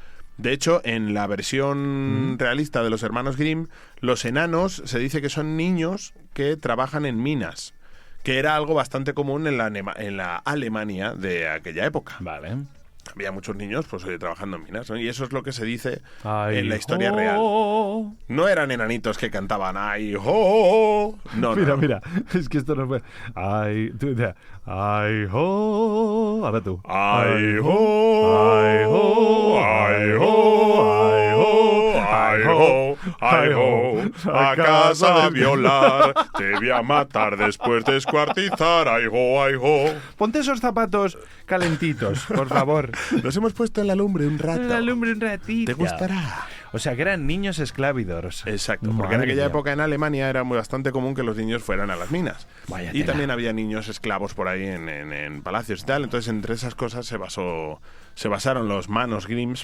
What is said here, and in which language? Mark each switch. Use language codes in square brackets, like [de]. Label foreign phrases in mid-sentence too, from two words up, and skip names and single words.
[es] De hecho, en la versión realista de los hermanos Grimm, los enanos se dice que son niños que trabajan en minas, que era algo bastante común en la Alemania de aquella época. Vale. había muchos niños pues trabajando en minas, ¿no? Y eso es lo que se dice Ay, en la historia real. No eran enanitos que cantaban ¡ay, ho! No, Mira, no. mira, es que esto no fue. Ay, tú, ay, ho. Ahora tú. ¡Ay, ho! Ay, ho. ¡Ay, ho! ¡Ay, ho! ¡Ay, ho! ¡Ay, ho! A casa de violar, te voy a matar después de descuartizar. ¡Ay, ho! ¡Ay, ho! Ponte esos zapatos calentitos, por favor. Los hemos puesto en la lumbre un rato. La lumbre un ratito. ¿Te gustará? O sea, que eran niños esclavidores. Exacto, porque en Madre aquella mía. época en Alemania era bastante común que los niños fueran a las minas. Vaya Y tela. también había niños esclavos por ahí en palacios y tal. Entonces, entre esas cosas se basaron los Manos Grimms